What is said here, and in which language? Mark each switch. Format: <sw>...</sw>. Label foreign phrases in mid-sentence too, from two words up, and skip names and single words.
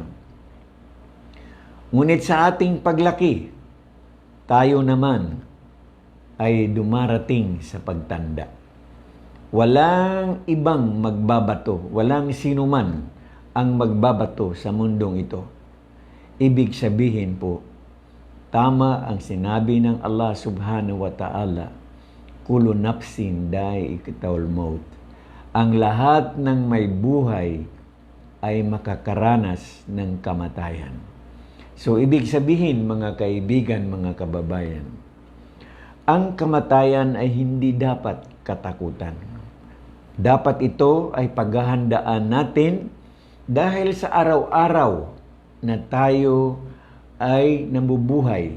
<tl>Ngunit sa ating paglaki, tayo naman ay dumarating sa pagtanda. Walang ibang magbabato, walang sinuman ang magbabato sa mundong ito. Ibig sabihin po, tama ang sinabi ng</tl> <ar>الله سبحانه وتعالى, كل نفس ذائقة الموت.</ar> <tl>Ang lahat ng may buhay ay makakaranas ng kamatayan. So, ibig sabihin, mga kaibigan, mga kababayan, ang kamatayan ay hindi dapat katakutan. Dapat ito ay paghahandaan natin dahil sa araw-araw na tayo ay nabubuhay.</tl>